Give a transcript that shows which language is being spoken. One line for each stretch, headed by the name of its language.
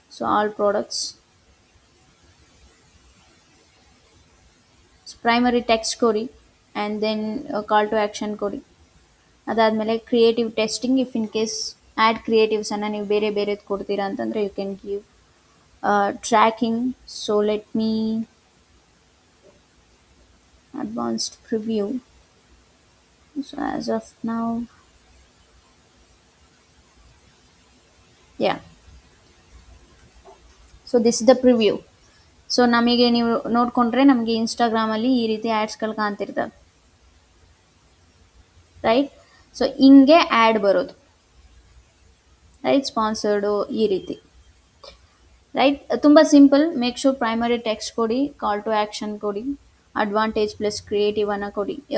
Kannada: So all products, primary text ಕೊಡಿ and then call to action ಕೊಡಿ. ಅದಾದಮೇಲೆ creative testing, if in case add ಕ್ರಿಯೇಟಿವ್ಸನ್ನು ನೀವು ಬೇರೆ ಬೇರೆದು ಕೊಡ್ತೀರಾ ಅಂತಂದರೆ
English: You can give tracking. So let me advanced preview. So as of now, yeah, so this is the preview.
Kannada: So ನಮಗೆ ನೀವು ನೋಡಿಕೊಂಡ್ರೆ ನಮಗೆ ಇನ್ಸ್ಟಾಗ್ರಾಮಲ್ಲಿ ಈ ರೀತಿ ಆ್ಯಡ್ಸ್ಗಳು ಕಾಣ್ತಿರ್ತವೆ, ರೈಟ್. ಸೊ ಹಿಂಗೆ ಆ್ಯಡ್ ಬರೋದು, ರೈಟ್. ಸ್ಪಾನ್ಸರ್ಡು ಈ ರೀತಿ, ರೈಟ್. ತುಂಬ simple. Make sure primary text ಕೊಡಿ, ಕಾಲ್ ಟು ಆ್ಯಕ್ಷನ್ ಕೊಡಿ, ಅಡ್ವಾಂಟೇಜ್ ಪ್ಲಸ್ ಕ್ರಿಯೇಟಿವ್ ಅನ್ನು ಕೊಡಿ.